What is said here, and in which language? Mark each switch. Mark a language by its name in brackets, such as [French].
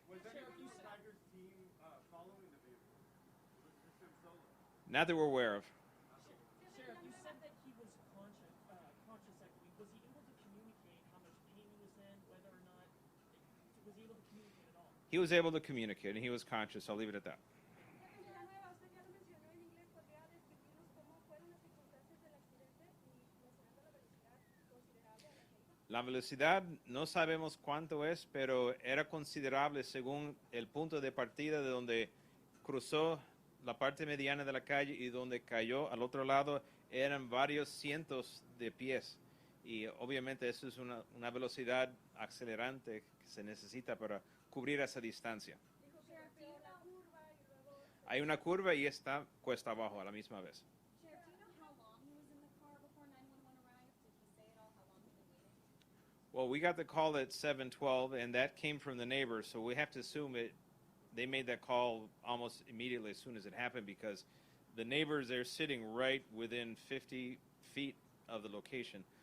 [English] Was anyone on Tiger's team following the vehicle? Was this him solo? Not that we're aware of. Sheriff, you said that he was conscious, I believe. Was he able to communicate how much pain he was in, whether or not, was he able to communicate at all? He was able to communicate, and he was conscious. I'll leave it at that. [Spanish] Señora Nueva, usted ya lo mencionó en inglés, ¿podría describirnos cómo fueron las circunstancias del accidente y mencionando la velocidad considerable a la que iba? La velocidad no sabemos cuánto es, pero era considerable según el punto de partida de donde cruzó la parte mediana de la calle y donde cayó al otro lado eran varios cientos de pies. Y obviamente eso es una velocidad acelerante que se necesita para cubrir esa distancia. Dijo que golpeó la curva y luego... Hay una curva y está cuesta abajo a la misma vez. [English] Sheriff, do you know how long he was in the car before 911 arrived? Did he say at all how long he'd been waiting? Well, we got the call at 7:12, and that came from the neighbors, so we have to assume they made that call almost immediately as soon as it happened because the neighbors, they're sitting right within 50 feet of the location.